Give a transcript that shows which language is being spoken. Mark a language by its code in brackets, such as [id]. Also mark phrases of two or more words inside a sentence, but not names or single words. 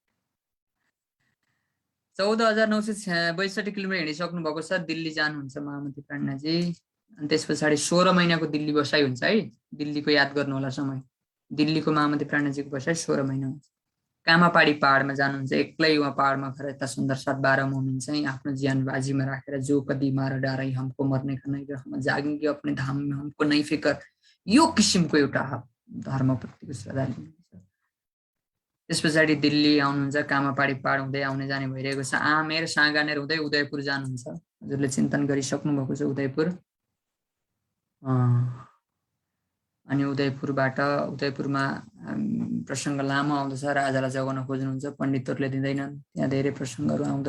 [ne] 14,962 किलोमिटर हिँडिसक्नु भएको छ, दिल्ली जानुहुन्छ महामती प्राज्ञजी। अनि त्यस पछाडि 16 महिनाको दिल्ली बसाइ हुन्छ है, दिल्लीको याद गर्नु होला समय। दिल्लीको महामती प्राज्ञजीको बसाइ 16 महिना हुन्छ। कामापाडी पहाडमा जानुहुन्छ, एक्लै उहाँ पहाडमा गएर यता सुन्दर साथ 12 मोमिन चाहिँ आफ्नो ज्यान बाजीमा राखेर जो [hi] कदी मार डारै हमको मर्ने का नहीं हम जागेंगे अपने धाम में हमको नहीं फिकर, [ne] यो किसिमको एउटा धर्मप्रतिको श्रद्धा लिनुहुन्छ। त्यस पछाडि दिल्ली आउनुहुन्छ, कामापाडी पहाड हुँदै आउने जाने भइरहेको छ। आमेर साँगानेर हुँदै उदयपुर जानुहुन्छ, हजुरले चिन्तन गरिसक्नु भएको छ उदयपुर। अनि उदयपुरमा प्रसङ्ग लामो आउँदछ, राजालाई जगाउन खोज्नुहुन्छ, पण्डितहरूले दिँदैनन्, त्यहाँ धेरै प्रसङ्गहरू आउँदछ।